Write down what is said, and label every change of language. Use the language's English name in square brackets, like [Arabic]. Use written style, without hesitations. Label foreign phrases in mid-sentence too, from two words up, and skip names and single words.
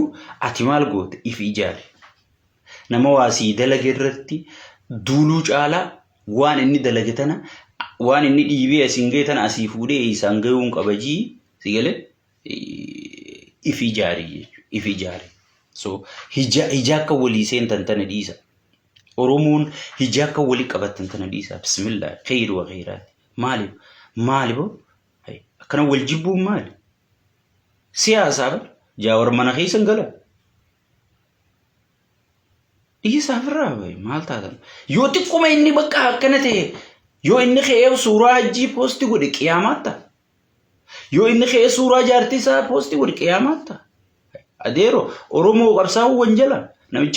[Oromo] ati maal goote if ijaare nama waasii dalage irratti duuluu caalaa waan inni dalage tana waan inni dhiibee asin ga'e tana asii fuudhee isaan ga'uun qabajii sigale if ijaare so hijaaka walii seentan tana dhiisa Oromoon hijaaka walii qabatan tana dhiisa [Arabic] بسم الله خير وخيرات [Oromo] maalibo akkana wal jibbuun maali siyaasaa Jaawar mana keessan gala dhiisaa firraa maal taatan yoo xiqquma inni bakka akkana ta'e yoo inni ka'ee suuraa hajjii poosti godhe qiyaamatta yoo inni ka'ee suuraa jaartii isaa poosti godhe qiyaamatta adeero Oromoo qabsaa'uu wanjala namichi